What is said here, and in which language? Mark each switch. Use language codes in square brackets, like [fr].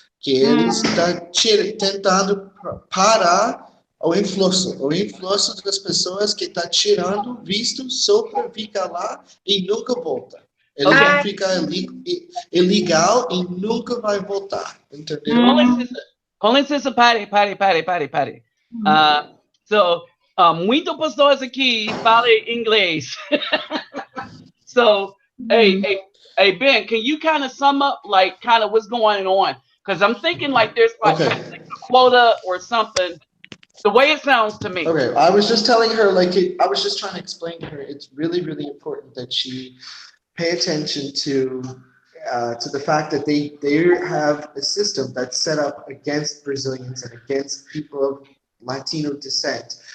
[pt] Que eles Hum. estão tentando parar o influxo das pessoas que está tirando visto só para ficar lá e nunca volta. Eles vão okay. Ah, ficar ilegal e nunca vai voltar, entendeu? [en] Calling sister, calling sister Patty. Hum. [pt] Uh, so, muito pessoas aqui falam inglês. [en] So, hey, Hum. hey, hey, Ben, can you kind of sum up like kind of what's going on? Because I'm thinking like there's like kind of Okay. like a quota or something. The way it sounds to me. Okay, I was just telling her, I was just trying to explain to her, it's really important that she pay attention to the fact that they have a system that's set up against Brazilians and against people of Latino descent.